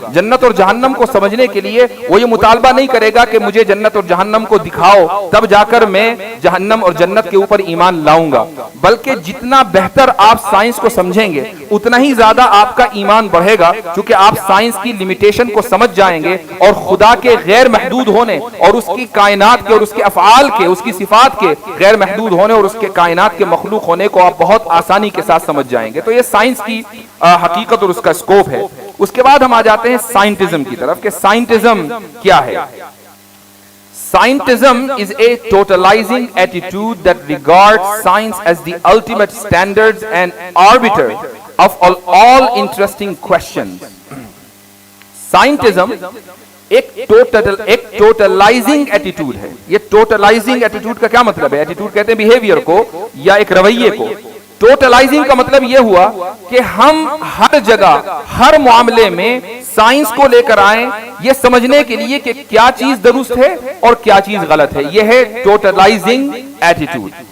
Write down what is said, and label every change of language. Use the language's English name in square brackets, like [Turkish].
[Urdu] جنت اور جہنم کو سمجھنے کے لیے وہ یہ مطالبہ نہیں کرے گا کہ مجھے جنت اور جہنم کو دکھاؤ تب جا کر میں جہنم اور جنت کے اوپر ایمان لاؤں گا, بلکہ جتنا بہتر آپ سائنس کو سمجھیں گے اتنا ہی زیادہ آپ کا ایمان بڑھے گا, کیونکہ آپ سائنس کی لمیٹیشن کو سمجھ جائیں گے اور خدا کے غیر محدود ہونے اور اس کی کائنات کے اور اس کے افعال کے, اس کی صفات کے غیر محدود ہونے اور اس کے کائنات کے مخلوق ہونے کو آپ بہت آسانی کے ساتھ سمجھ جائیں گے. تو یہ سائنس کی حقیقت اور اس کا اسکوپ ہے. اس کے بعد ہم آ جاتے ہیں سائنٹزم کی طرف, کہ سائنٹزم کیا ہے. [English] Scientism is a totalizing attitude that regards science as the ultimate standards and arbiter of all interesting questions. [Urdu] Scientism ایک ٹوٹلائزنگ ایٹیٹیوڈ ہے. یہ ٹوٹلائزنگ ایٹیٹیوڈ کا کیا مطلب ہے؟ ایٹیٹیوڈ کہتے ہیں بیہیویئر کو یا ایک رویے کو. ٹوٹلائزنگ کا مطلب یہ ہوا کہ ہم ہر جگہ ہر معاملے میں سائنس کو لے کر آئیں یہ سمجھنے کے لیے کہ کیا چیز درست ہے اور کیا چیز غلط ہے. یہ ہے ٹوٹلائزنگ ایٹیٹیوڈ.